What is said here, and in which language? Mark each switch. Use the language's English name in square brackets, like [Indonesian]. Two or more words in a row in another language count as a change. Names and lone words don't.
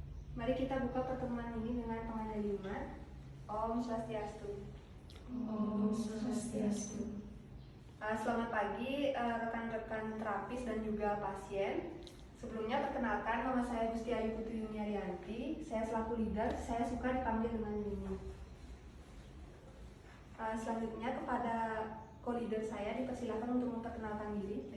[Indonesian] Mari kita buka pertemuan ini dengan penganaliman. [Balinese] Om Swastiastu. Om Swastiastu. [Indonesian] Selamat pagi rekan-rekan terapis dan juga pasien. Sebelumnya perkenalkan, nama saya Gusti Ayu Putri Yuniaryanti. Saya selaku leader, saya suka dipanggil dengan Yuni. Selanjutnya kepada co-leader saya dipersilakan untuk memperkenalkan diri.